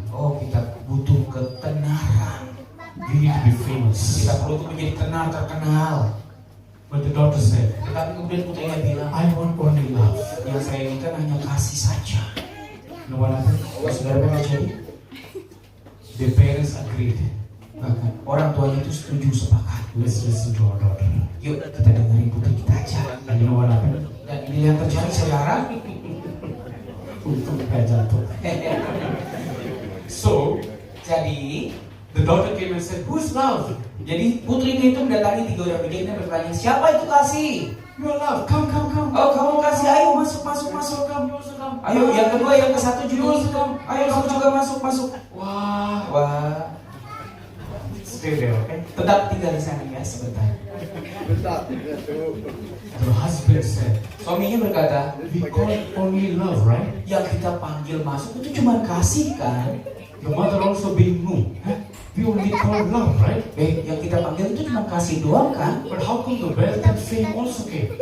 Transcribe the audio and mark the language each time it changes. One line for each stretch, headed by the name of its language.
Indonesian: oh kita butuh ketenaran.
English: We need to be famous.
Indonesian: Kita perlu untuk menjadi tenar terkenal.
English: But the daughter said,
Indonesian: Tetapi kemudian putrinya bilang,
English: I want only love.
Indonesian: yang saya inginkan hanya kasih saja.
English: You know what happened?
Indonesian: Saudara apa yang terjadi?
English: Their parents agreed.
Indonesian: Bahkan orang tuanya itu setuju sepakat.
English: Let's listen to our daughter.
Indonesian: Yuk kita dengerin putri kita aja.
English: And you know what happened?
Indonesian: Dan ini yang terjadi saudara. Untung gak jatuh. So, Jadi
English: the daughter came and said, who's love?
Indonesian: Jadi putrinya itu mendatangi 3 orang bijak dan bertanya, siapa itu kasih?
English: You're love. Come.
Indonesian: Oh kamu kasih, ayo masuk.
English: Come, you also come.
Indonesian: Ayo yang kedua, yang ke satu juga. Ayo kamu juga masuk.
English: Wow.
Indonesian: Wah,
English: Stay there, okay?
Indonesian: tetap tinggal di sana ya sebentar.
English: The husband said,
Indonesian: Suaminya berkata,
English: we call it only love, right?
Indonesian: yang kita panggil masuk itu cuma kasih kan?
English: The mother also being moved. We only call love, right?
Indonesian: Yang kita panggil itu cuma kasih doang kan?
English: But how come the wealth and fame also came?